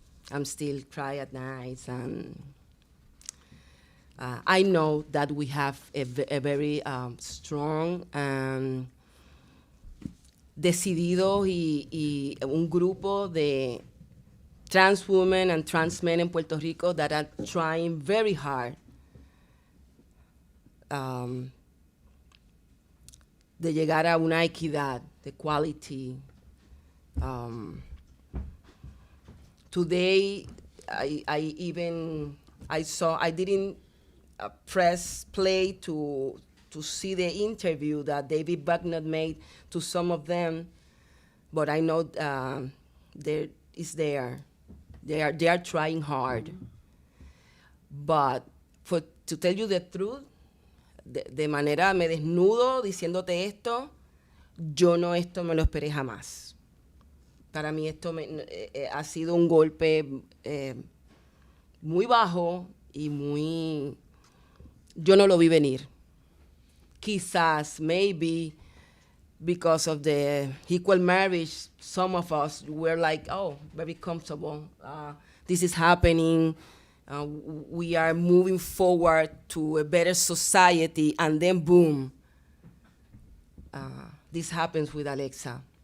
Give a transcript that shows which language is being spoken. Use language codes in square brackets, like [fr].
[en] I'm still cry at night, and I know that we have a very strong and [es] decidido y un grupo de [en] trans women and trans men in Puerto Rico that are trying very hard [es] de llegar a una equidad, de quality. [en] Today, I didn't press play to see the interview that David Bucknott made to some of them, but I know there is there. They are trying hard. But to tell you the truth, [es] de manera me desnudo diciéndote esto, yo no esto me lo esperé jamás. Para mí esto ha sido un golpe muy bajo y muy... Yo no lo vi venir. [en] Quizás, maybe, because of the equal marriage, some of us were like, oh, very comfortable. This is happening. We are moving forward to a better society, and then boom, this happens with Alexa.